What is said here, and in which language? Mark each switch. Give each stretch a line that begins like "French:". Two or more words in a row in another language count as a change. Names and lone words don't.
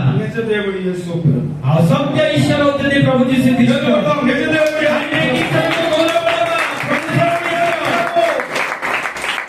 Telugu: నిజ దేవుడు యేసు ప్రభు.
Odia: ଆଉ ସତ୍ୟ ଈଶ୍ୱର ହେଉଛନ୍ତି ପ୍ରଭୁ ଯୀଶୁ ଖ୍ରୀଷ୍ଟ.
Telugu: నిజ దేవుడు